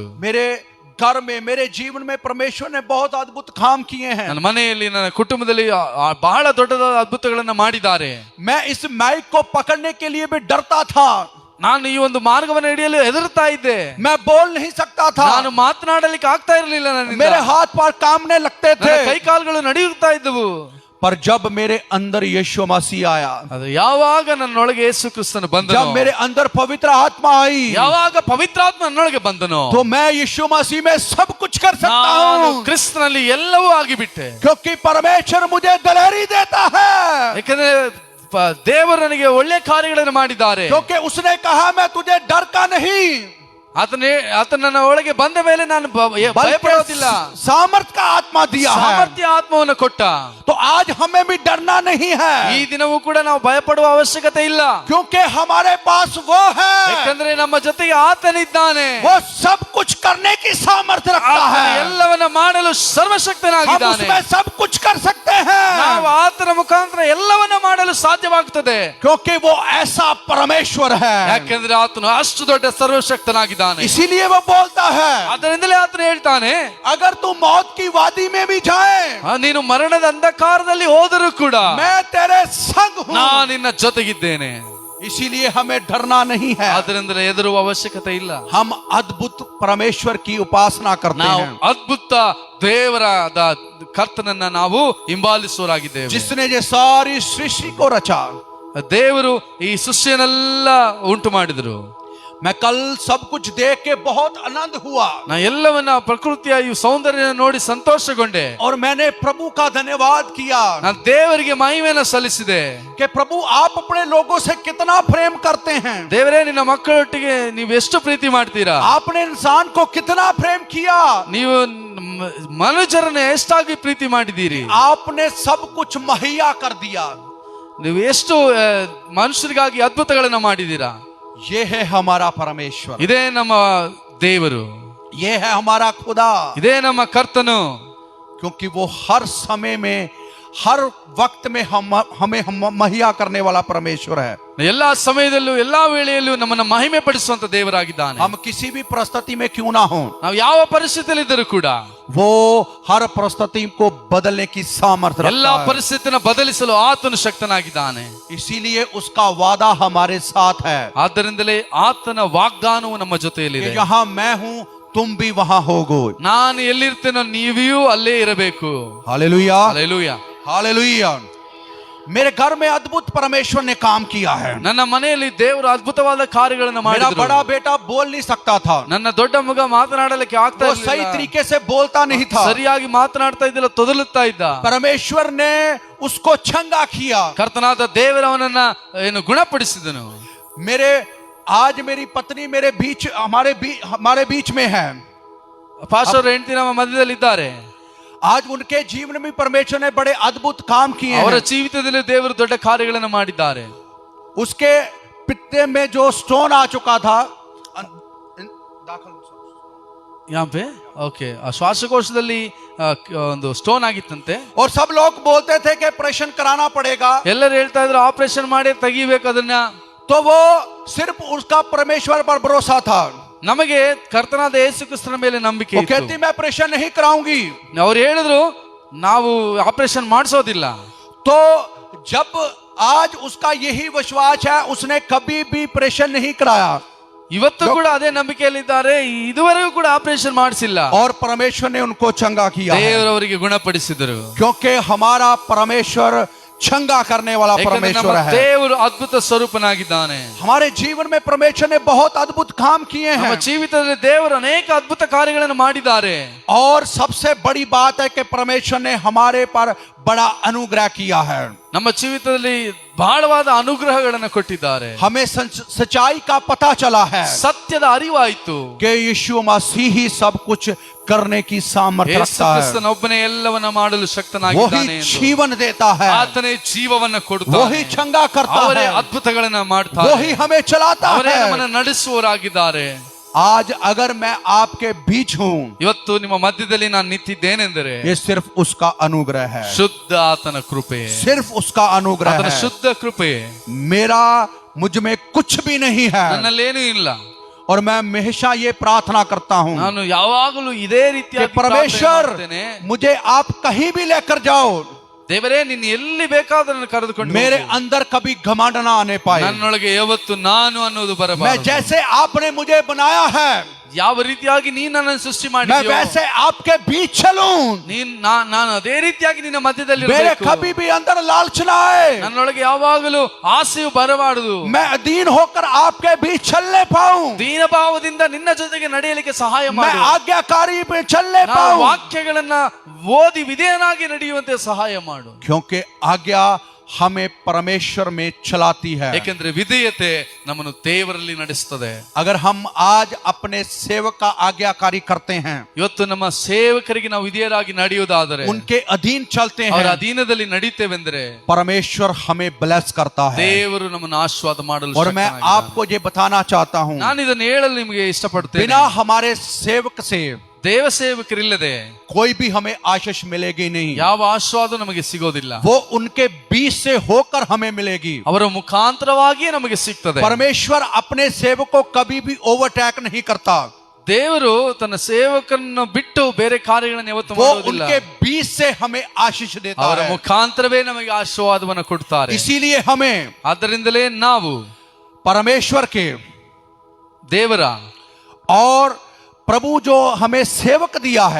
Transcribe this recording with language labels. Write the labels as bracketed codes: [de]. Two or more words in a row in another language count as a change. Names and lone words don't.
[hi] मेरे घर में, मेरे जीवन में परमेश्वर ने बहुत अद्भुत काम किए हैं। [kn] ನನ್ನ ಮನೆಯಲ್ಲಿ, ನನ್ನ ಕುಟುಂಬದಲ್ಲಿ ಬಹಳ ದೊಡ್ಡದಾದ ಅದ್ಭುತಗಳನ್ನ ಮಾಡಿದ್ದಾರೆ. [hi] मैं इस माइक को पकड़ने के लिए भी डरता था। [kn] ನಾನು ಈ ಒಂದು ಮಾರ್ಗವನ್ನು ಹಿಡಿಯಲು ಹೆದರ್ತಾ ಇದ್ದೆ. [hi] मैं बोल नहीं सकता था, [kn] ನಾನು ಮಾತನಾಡಲಿಕ್ಕೆ ಆಗ್ತಾ ಇರಲಿಲ್ಲ. ನನ್ನಿಂದ [hi] मेरे हाथ पैर कांपने लगते थे। [kn] ನನ್ನ ಕೈ ಕಾಲುಗಳು ನಡೆಯುತ್ತಾ ಇದ್ದವು. [hi] पर जब मेरे अंदर यीशु मसीह आया, [kn] ಅದು ಯಾವಾಗ ನನ್ನೊಳಗೆ ಯೇಸು ಕ್ರಿಸ್ತನು ಬಂದನು, [hi] जब मेरे अंदर पवित्र आत्मा आई, [kn] ಯಾವಾಗ ಪವಿತ್ರಾತ್ಮ ನನ್ನೊಳಗೆ ಬಂದನು, [hi] तो मैं यीशु मसीह में सब कुछ कर सकता [kn] ನಾನು [hi] हूँ। [kn] ಕ್ರಿಸ್ತನಲ್ಲಿ ಎಲ್ಲವೂ ಆಗಿಬಿಟ್ಟೆ. [hi] क्योंकि परमेश्वर मुझे दलेरी देता है, [kn] ಯಾಕಂದ್ರೆ ದೇವರು ನನಗೆ ಒಳ್ಳೆ ಕಾರ್ಯಗಳನ್ನು ಮಾಡಿದ್ದಾರೆ. [hi] क्योंकि उसने कहा मैं तुझे डर का नहीं, [kn] ಆತ ನನ್ನ ಒಳಗೆ ಬಂದ ಮೇಲೆ ನಾನು ಭಯಪಡೋದಿಲ್ಲ, [hi] सामर्थ का आत्मा दिया है। [kn] ಸಾಮರ್ಥ್ಯ ಆತ್ಮವನ್ನು ಕೊಟ್ಟ. [hi] तो आज हमें भी डरना नहीं है, [kn] ಈ ದಿನವೂ ಕೂಡ ನಾವು ಭಯಪಡುವ ಅವಶ್ಯಕತೆ ಇಲ್ಲ. [hi] क्योंकि हमारे पास वो है, [kn] ಯಾಕಂದ್ರೆ ನಮ್ಮ ಜೊತೆಗೆ ಆತನಿದ್ದಾನೆ. [hi] वो सब कुछ करने की सामर्थ्य रखता है। [kn] ಎಲ್ಲವನ್ನ ಮಾಡಲು [hi] हम [kn] ಸರ್ವಶಕ್ತನಾಗಿದ್ದಾನೆ. [hi] उसमें सब कुछ कर सकते हैं, [kn] ನಾವು ಆತನ ಮುಖಾಂತರ ಎಲ್ಲವನ್ನ ಮಾಡಲು ಸಾಧ್ಯವಾಗುತ್ತದೆ. [hi] क्योंकि वो ऐसा परमेश्वर है। [kn] ಯಾಕಂದ್ರೆ ಆತನು ಅಷ್ಟು ದೊಡ್ಡ ಸರ್ವಶಕ್ತನಾಗಿದ್ದಾನೆ. [hi] इसीलिए वो बोलता है, [kn] ಅದರಿಂದಲೇ ಆತನು ಹೇಳ್ತಾನೆ, [hi] अगर तू मौत की वादी में भी जाए, [kn] ನೀನು ಮರಣದ ಅಂಧಕಾರದಲ್ಲಿ ಹೋದರೂ ಕೂಡ [hi] मैं तेरे संग हूँ। [kn] ನಾನು ನಿನ್ನ ಜೊತೆಗಿದ್ದೇನೆ. [hi] इसीलिए हमें डरना नहीं है। [kn] ಆದ್ರಿಂದ ಹೆದರುವ ಅವಶ್ಯಕತೆ ಇಲ್ಲ. [hi] हम अद्भुत परमेश्वर की उपासना करते [kn] ನಾವು [hi] हैं, [kn] ಅದ್ಭುತ ದೇವರಾದ ಕರ್ತನನ್ನ ನಾವು ಹಿಂಬಾಲಿಸುವರಾಗಿದ್ದೇವೆ. [hi] जिसने ये सारी सृष्टि को रचा। [kn] ದೇವರು ಈ ಸೃಷ್ಟಿಯನ್ನೆಲ್ಲ ಉಂಟು ಮಾಡಿದರು. [hi] मैं कल सब कुछ देख के बहुत आनंद हुआ, [kn] ನಾ ಎಲ್ಲವನ್ನ ಪ್ರಕೃತಿಯ ಈ ಸೌಂದರ್ಯ ನೋಡಿ ಸಂತೋಷಗೊಂಡೆ. [hi] और मैंने प्रभु का धन्यवाद किया [kn] ನಾನು ದೇವರಿಗೆ ಮಹಿಮೆಯನ್ನು ಸಲ್ಲಿಸಿದೆ. [hi] कि प्रभु आप अपने लोगों से कितना प्रेम करते हैं। [kn] ದೇವರೇ, ನಿನ್ನ ಮಕ್ಕಳೊಟ್ಟಿಗೆ ನೀವು ಎಷ್ಟು ಪ್ರೀತಿ ಮಾಡ್ತೀರಾ. [hi] आपने इंसान को कितना प्रेम किया, [kn] ನೀವು ಮನುಷ್ಯರನ್ನ ಎಷ್ಟಾಗಿ ಪ್ರೀತಿ ಮಾಡಿದ್ದೀರಿ. [hi] आपने सब कुछ मुहैया कर दिया। [kn] ನೀವು ಎಷ್ಟು ಮನುಷ್ಯರಿಗಾಗಿ ಅದ್ಭುತಗಳನ್ನ ಮಾಡಿದ್ದೀರಾ. [hi] ये है हमारा परमेश्वर, [kn] ಇದೇ ನಮ್ಮ ದೇವರು, [hi] ये है हमारा खुदा, [kn] ಇದೇ ನಮ್ಮ ಕರ್ತನು. [hi] क्योंकि वो हर समय में हर वक्त में हमें महिया करने वाला परमेश्वर है। [kn] ಎಲ್ಲಾ ಸಮಯದಲ್ಲೂ ಎಲ್ಲಾ ವೇಳೆಯಲ್ಲೂ ನಮ್ಮನ್ನ ಮಹಿಮೆ ಪಡಿಸುವಂತ ದೇವರಾಗಿದ್ದಾನೆ। [hi] हम किसी भी परिस्थिति में क्यों ना हो, [kn] ನಾವು ಯಾವ ಪರಿಸ್ಥಿತಿಯಲ್ಲಿ ಇದ್ದರೂ ಕೂಡ [hi] वो हर परिस्थिति को बदलने की सामर्थ्य [kn] ಎಲ್ಲಾ [hi] रखता है। [kn] ಪರಿಸ್ಥಿತಿಯನ್ನು ಬದಲಿಸಲು ಆತನು ಶಕ್ತನಾಗಿದ್ದಾನೆ। [hi] इसीलिए उसका वादा हमारे साथ है [kn] ಆದ್ದರಿಂದಲೇ ಆತನ ವಾಗ್ದಾನವು ನಮ್ಮ ಜೊತೆಯಲ್ಲಿದೆ। [hi] कि जहां मैं हूं तुम भी वहां होगो। [kn] ನಾನು ಎಲ್ಲಿರ್ತೇನೋ ನೀವಿಯೂ ಅಲ್ಲೇ ಇರಬೇಕು। [hi] हालेलुया, [kn] ಹಲ್ಲೆಲೂಯಾ। [hi] हालेलुया। मेरे घर में अद्भुत परमेश्वर ने काम किया है। [kn] ನನ್ನ ಮನೆಯಲ್ಲಿ ದೇವರು ಅದ್ಭುತವಾದ ಕಾರ್ಯಗಳನ್ನು [hi] मेरा [kn] ಮಾಡಿದರು। [hi] बड़ा बेटा बोल नहीं सकता था, [kn] ನನ್ನ ದೊಡ್ಡ ಮಗ ಮಾತನಾಡಲಿಕ್ಕೆ ಆಗ್ತಾ [hi] वो सही [kn] ಇರಲಿಲ್ಲ, [hi] तरीके से बोलता नहीं था। [kn] ಸರಿಯಾಗಿ ಮಾತನಾಡ್ತಾ ಇದ್ದಿಲ್ಲ, ತೊದಲುತ್ತಾ ಇದ್ದ। [hi] परमेश्वर ने उसको छंगा किया। [kn] ಕರ್ತನಾದ ದೇವರವನನ್ನ ಏನು ಗುಣಪಡಿಸಿದನು। [hi] आज मेरी पत्नी मेरे बीच हमारे बीच में है। [kn] ಪಾಸ್ಟರ್ ಹೆಂಡತಿ ನಮ್ಮ ಮಧ್ಯದಲ್ಲಿ ಇದ್ದಾರೆ। [hi] आज उनके जीवन में परमेश्वर ने बड़े अद्भुत काम किए [kn] ಅವರ [hi] हैं। [kn] ಜೀವಿತದಲ್ಲಿ ದೇವರು ದೊಡ್ಡ ಕಾರ್ಯಗಳನ್ನು ಮಾಡಿದ್ದಾರೆ। [hi] उसके पित्ते में जो स्टोन आ चुका था, यहाँ पे [kn] ಓಕೆ, ಆ ಶ್ವಾಸಕೋಶದಲ್ಲಿ ಒಂದು ಸ್ಟೋನ್ ಆಗಿತ್ತಂತೆ। [hi] और सब लोग बोलते थे कि ऑपरेशन कराना पड़ेगा। [kn] ಎಲ್ಲರೂ ಹೇಳ್ತಾ ಇದ್ರು ಆಪರೇಷನ್ ಮಾಡಿ ತೆಗಿಬೇಕು ಅದನ್ನ। [hi] तो वो सिर्फ उसका परमेश्वर पर भरोसा था। [kn] ನಮಗೆ ಕರ್ತನಾದ ಯೇಸು ಕ್ರಿಸ್ತನ ಮೇಲೆ ನಂಬಿಕೆ [hi] वो [kn] ಇತ್ತು। [hi] कहती मैं ऑपरेशन नहीं कराऊंगी। [kn] ಅವ್ರು ಹೇಳಿದ್ರು ನಾವು ಆಪರೇಷನ್ ಮಾಡಿಸೋದಿಲ್ಲ। [hi] तो जब आज उसका यही विश्वास है, उसने कभी भी ऑपरेशन नहीं कराया [kn] ಇವತ್ತು ಕೂಡ ಅದೇ ನಂಬಿಕೆಯಲ್ಲಿದ್ದಾರೆ, ಇದುವರೆಗೂ ಕೂಡ ಆಪರೇಷನ್ ಮಾಡಿಸಿಲ್ಲ। [hi] और परमेश्वर ने उनको चंगा किया है। [kn] ದೇವರವರಿಗೆ ಗುಣಪಡಿಸಿದರು। [hi] क्योंकि हमारा परमेश्वर छंगा करने वाला परमेश्वर है। [kn] ದೇವರು ಅದ್ಭುತ ಸ್ವರೂಪನಾಗಿದ್ದಾನೆ। [hi] हमारे जीवन में परमेश्वर ने बहुत अद्भुत काम किए [kn] ನಮ್ಮ [hi] हैं। [kn] ಜೀವಿತದಲ್ಲಿ ದೇವರು ಅನೇಕ ಅದ್ಭುತ ಕಾರ್ಯಗಳನ್ನು ಮಾಡಿದ್ದಾರೆ। [hi] और सबसे बड़ी बात है कि परमेश्वर ने हमारे पर बड़ा अनुग्रह किया है। [kn] ನಮ್ಮ ಜೀವಿತದಲ್ಲಿ ಬಹಳವಾದ ಅನುಗ್ರಹಗಳನ್ನು ಕೊಟ್ಟಿದ್ದಾರೆ। [hi] हमें सच्चाई का पता चला है [kn] ಸತ್ಯದ ಅರಿವಾಯಿತು [hi] कि यीशु मसीह ही सब कुछ करने की सामर्थ्य [kn] ಯೇಸು [hi] रखता है। [kn] ಕ್ರಿಸ್ತನೊಬ್ಬನೇ ಎಲ್ಲವನ್ನ ಮಾಡಲು ಶಕ್ತನಾಗಿದ್ದಾನೆ [hi] वही [kn] ಎಂದು। [hi] जीवन देता है, [kn] ಆತನೇ ಜೀವವನ್ನು ಕೊಡುತ್ತಾನೆ, [hi] वही छंगा करता [kn] ಅವರೇ [hi] है, [kn] ಅದ್ಭುತಗಳನ್ನ ಮಾಡ್ತಾರೆ, [hi] वही हमें चलाता [kn] ಅವರೇ [hi] है। [kn] ನಮ್ಮನ್ನು ನಡೆಸುವವರಾಗಿದ್ದಾರೆ। [hi] आज अगर मैं आपके बीच हूं, [kn] ಇವತ್ತು ನಿಮ್ಮ ಮಧ್ಯದಲ್ಲಿ ನಾನು ನಿಂತಿದ್ದೇನೆಂದರೆ [hi] ये सिर्फ उसका अनुग्रह है, [kn] ಶುದ್ಧ ಆತನ ಕೃಪೆ, [hi] सिर्फ उसका अनुग्रह [kn] ಆತನ [hi] है। [kn] ಶುದ್ಧ ಕೃಪೆ। [hi] मेरा मुझ में कुछ भी नहीं है। [kn] ನನ್ನಲ್ಲೇನೂ ಇಲ್ಲ। [hi] और मैं हमेशा ये प्रार्थना करता हूं [kn] ನಾನು ಯಾವಾಗಲೂ ಇದೇ [hi] कि [kn] ರೀತಿಯಾಗಿ ಪ್ರಾರ್ಥನೆ [hi] परमेश्वर [kn] ಮಾಡ್ತೇನೆ, [hi] मुझे आप कहीं भी लेकर जाओ, [kn] ದೇವರೇ ನೀನು ಎಲ್ಲಿ ಬೇಕಾದ್ರೂ ನನ್ನ ಕರೆದುಕೊಂಡು [hi] मेरे [kn] ಹೋಗು। [hi] अंदर कभी घमंड ना आने पाए। [kn] ನನ್ನೊಳಗೆ ಯಾವತ್ತು ನಾನು ಅನ್ನೋದು [hi] मैं [kn] ಬರಬಾರದು। [hi] जैसे आपने मुझे बनाया है, [kn] ಯಾವ ರೀತಿಯಾಗಿ ನೀನು ನನ್ನನ್ನು ಸೃಷ್ಟಿ [hi] मैं [kn] ಮಾಡಿದ್ಯೋ [hi] वैसे आपके बीच चलूं। [kn] ನಾನು ಅದೇ ರೀತಿಯಾಗಿ ನಿನ್ನ ಮಧ್ಯದಲ್ಲಿ [hi] मेरे [kn] ಇರಬೇಕು। [hi] कभी भी अंदर लालच ना आए। [kn] ನನ್ನೊಳಗೆ ಯಾವಾಗಲೂ ಆಸೆಯು ಬರಬಾರದು। [hi] मैं अधीन होकर आपके बीच चलने पाऊं। [kn] ದೀನ ಭಾವದಿಂದ ನಿನ್ನ ಜೊತೆಗೆ ನಡೆಯಲಿಕ್ಕೆ ಸಹಾಯ [hi] मैं [kn] ಮಾಡು। [hi] आज्ञाकारी पे चलने [kn] ನಾನು [hi] पाऊं। [kn] ವಾಕ್ಯಗಳನ್ನ ಓದಿ ವಿಧೇಯನಾಗಿ ನಡೆಯುವಂತೆ ಸಹಾಯ ಮಾಡು। [hi] क्योंकि आज्ञा हमें परमेश्वर में चलाती है। [kn] ಏಕೆಂದ್ರೆ ವಿಧೇಯತೆ ನಮ್ಮನ್ನು ದೇವರಲ್ಲಿ ನಡೆಸುತ್ತದೆ। [hi] अगर हम आज अपने सेवक का आज्ञाकारी करते हैं, [kn] ಇವತ್ತು ನಮ್ಮ ಸೇವಕರಿಗೆ ನಾವು ವಿಧೇಯರಾಗಿ ನಡೆಯುವುದಾದರೆ, [hi] उनके अधीन चलते [kn] ಅವರ [hi] हैं, [kn] ಅಧೀನದಲ್ಲಿ ನಡೀತೇವೆಂದರೆ [hi] परमेश्वर हमें ब्लेस करता है। [kn] ದೇವರು ನಮ್ಮನ್ನು ಆಶೀರ್ವಾದ ಮಾಡಲು [hi] और मैं [kn] ಶಕ್ತನಾಗಿದ್ದಾನೆ। [hi] आपको ये बताना चाहता हूं, [kn] ನಾನು ಇದನ್ನು ಹೇಳಲು ನಿಮಗೆ ಇಷ್ಟಪಡ್ತೇನೆ, [hi] बिना हमारे सेवक से [kn] ದೇವ ಸೇವಕರಿಲ್ಲದೆ [hi] कोई भी हमें आशीष मिलेगी नहीं। [kn] ಯಾವ ಆಶೀರ್ವಾದ ನಮಗೆ ಸಿಗೋದಿಲ್ಲ, [hi] वो उनके बीच से होकर हमें मिलेगी। [kn] ಅವರ ಮುಖಾಂತರವಾಗಿಯೇ ನಮಗೆ ಸಿಗ್ತದೆ। [hi] परमेश्वर अपने सेवक को कभी भी ओवरटेक नहीं करता। [kn] ದೇವರು ತನ್ನ ಸೇವಕರನ್ನು ಬಿಟ್ಟು ಬೇರೆ ಕಾರ್ಯಗಳನ್ನು ಯಾವತ್ತೂ [hi] वो [kn] ಮಾಡೋದಿಲ್ಲ। [hi] उनके बीच से हमें आशीष देता [kn] ಅವರ [hi] है। [kn] ಮುಖಾಂತರವೇ ನಮಗೆ ಆಶೀರ್ವಾದವನ್ನು ಕೊಡ್ತಾರೆ। [hi] इसीलिए हमें [kn] ಆದ್ದರಿಂದಲೇ ನಾವು [hi] परमेश्वर के [kn] ದೇವರ [hi] और प्रभु जो हमें सेवक दिया है,